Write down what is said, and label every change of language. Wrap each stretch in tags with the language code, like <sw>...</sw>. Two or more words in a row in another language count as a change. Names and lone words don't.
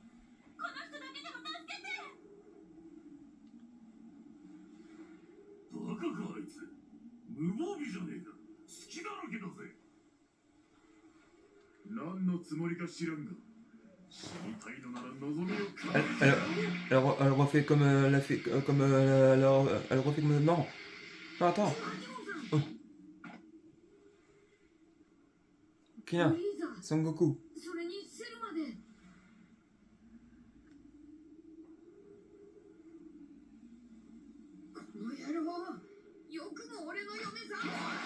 <ja>この人だけでも助けて。バカかあいつ。無防備じゃねえか。隙だらけだぜ。何のつもりか知らんが、死にたいのなら望みをかなえてやろう。</ja> <fr>Elle refait comme elle a fait comme elle refait comme non. Non, attends. Oh. Kina,</fr> <ja>いいぞ。 Son Goku. それにセルまで。この野郎、よくも俺の嫁さんを。</ja>